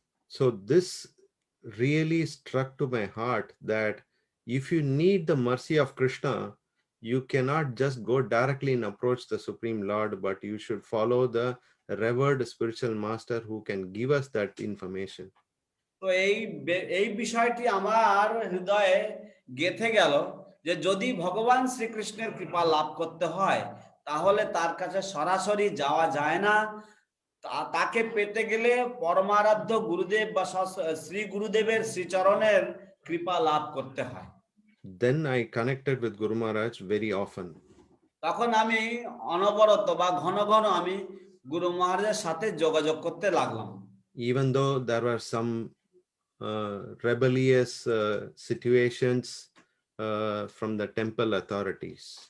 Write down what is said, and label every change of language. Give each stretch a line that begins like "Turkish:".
English: So this really struck to my heart that if you need the mercy of Krishna, you cannot just go directly and approach the Supreme Lord, but you should follow the revered spiritual master who can give us that information.
Bangla: তো এই বিষয়টি আমার হৃদয়ে গেঁথে গেল যে যদি ভগবান শ্রীকৃষ্ণের কৃপা লাভ করতে হয় তাহলে তার কাছে সরাসরি যাওয়া যায় না, তাকে পেতে গেলে পরমারাধ্য গুরুদেব বা শ্রী গুরুদেবের শ্রীচরণের কৃপা লাভ করতে হয়।
English: Then I connected with Guru Maharaj very often.
Bangla: তখন আমি অনবরত বা ঘন ঘন আমি গুরু মহারাজের সাথে যোগাযোগ করতে লাগলাম।
English: Even though there were some rebellious situations from the temple authorities.